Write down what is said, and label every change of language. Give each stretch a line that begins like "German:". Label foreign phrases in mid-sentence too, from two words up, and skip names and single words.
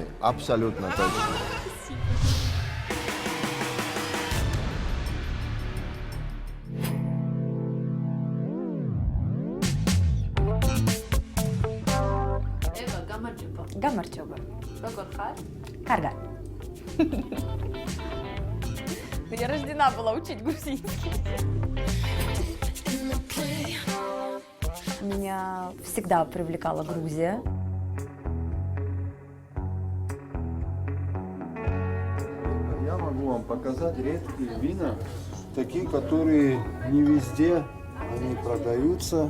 Russian: Абсолютно точно. Eva,
Georgian: გამარჯობა. გამარჯობა. როგორ ხარ? კარგად.
Russian: Я рождена была учить грузинский. Меня всегда привлекала Грузия. Я могу вам показать редкие вина, такие, которые не везде они продаются.